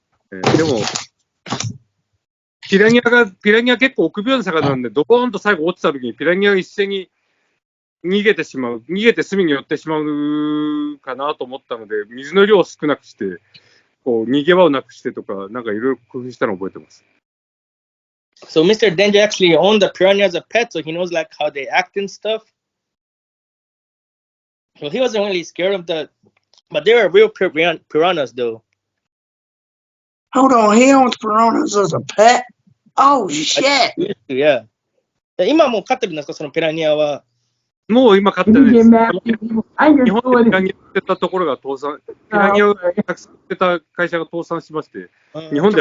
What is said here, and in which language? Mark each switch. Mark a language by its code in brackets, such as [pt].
[ja] でも、ピラニア結構臆病な魚なんで、ドコーンと最後落ちた時にピラニアが一斉に逃げて隅に寄ってしまうかなと思ったので、水の量を少なくして、こう逃げ場をなくしてとか、なんかいろいろ工夫したのを覚えてます。 [en] So Mr. Danger actually owned the piranha as a pet, so he knows like how they act and stuff. So he wasn't really scared of but they were real piranhas though. Hold on, he owns piranhas as a pet? Oh shit! Yeah. [ja] 今もう飼ってるんですか、そのピラニアは。もう今飼ってないです。日本でピラニア売ってたところが倒産、ピラニアをたくさん売ってた会社が倒産しまして、日本で